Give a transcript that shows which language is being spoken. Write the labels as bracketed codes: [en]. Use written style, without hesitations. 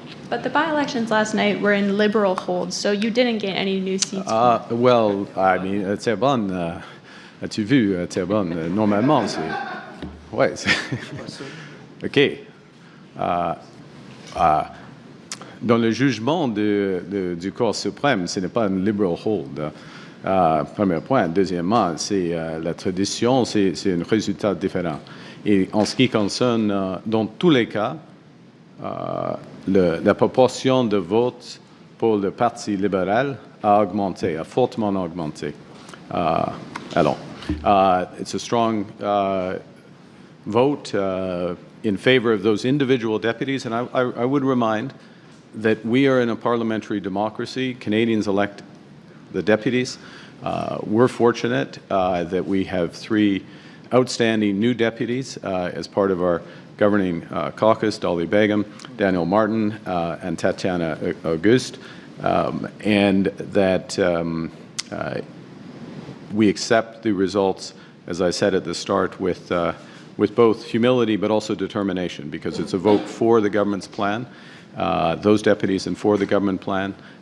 [en] But the by-elections last night were in Liberal holds, so you didn't gain any new seats. Well, I mean, [fr] Terrebonne, as-tu vu, Terrebonne, normalement, c'est... Ouais, c'est... OK. dans le jugement du Cour suprême, ce n'est pas un liberal hold. Premier point. Deuxièmement, c'est la tradition, c'est un résultat différent. Et en ce qui concerne, dans tous les cas, la proportion de votes pour le Parti libéral a augmenté, a fortement augmenté. [en] It's a strong vote in favor of those individual deputies, and I would remind that we are in a parliamentary democracy. Canadians elect the deputies. We're fortunate that we have 3 outstanding new deputies as part of our governing caucus, Dolly Begum, Daniel Martin, and Tatiana Auguste, and that we accept the results, as I said at the start, with both humility but also determination, because it's a vote for the government's plan, those deputies, and for the government plan.